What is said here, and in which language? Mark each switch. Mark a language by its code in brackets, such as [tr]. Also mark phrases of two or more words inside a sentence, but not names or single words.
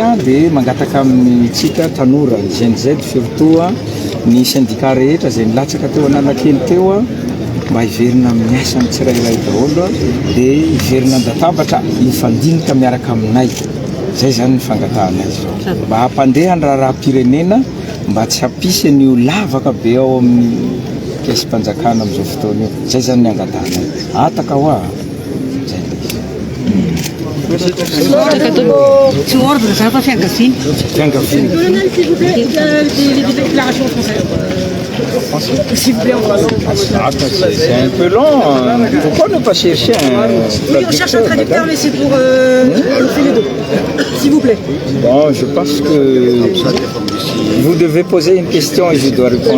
[mg] dia mangataka amin'ny tsika tanora GNZ surtout ny syndicat rehetra zay nilatsaka teo Analakely teo mba hiverina amin'ny asa ny tsirairay daholo dia hiverina andatabatra hifandinika miaraka aminay zay zany ny fangatahana azy mba hampandeha ny raha-pirenena mba tsy hampisy an'io lavaka be ao amin'ny kesy-mpanjakana amin'izao fotoana io zay zany ny angatahana ataka hoa zay tsy ordre zany fa fiangaviny. [fr] C'est un peu long. Pourquoi ne pas chercher un... Oui, on cherche un traducteur, mais c'est pour on fait les deux. S'il vous plaît. Bon, je pense que vous devez poser une question et je dois répondre.